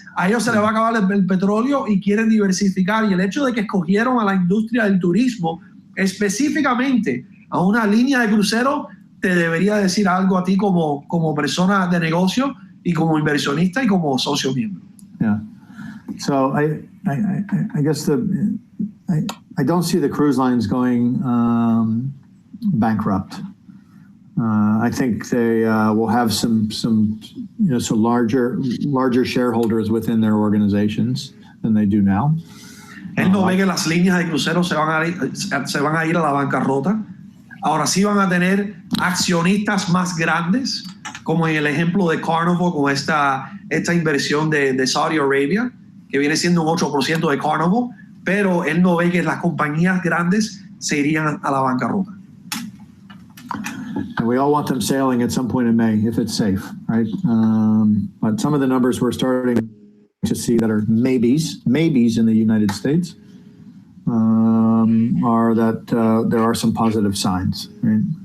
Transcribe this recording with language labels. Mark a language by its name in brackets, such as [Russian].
[Spanish] A ellos se les va a acabar el petróleo y quieren diversificar. Y el hecho de que escogieron a la industria del turismo, específicamente a una línea de crucero, te debería decir algo a ti como persona de negocio y como inversionista y como socio miembro. [English] Yeah. So I guess I don't see the cruise lines going bankrupt. I think they will have some larger shareholders within their organizations than they do now. [Spanish] Él no ve que las líneas de crucero se van a ir a la bancarrota. Ahora sí van a tener accionistas más grandes, como en el ejemplo de Carnival, con esta inversión de Saudi Arabia, que viene siendo un 8% de Carnival, pero él no ve que las compañías grandes se irían a la bancarrota. [English] And we all want them sailing at some point in May if it's safe, right? But some of the numbers we're starting to see that are maybes in the United States are that there are some positive signs, right?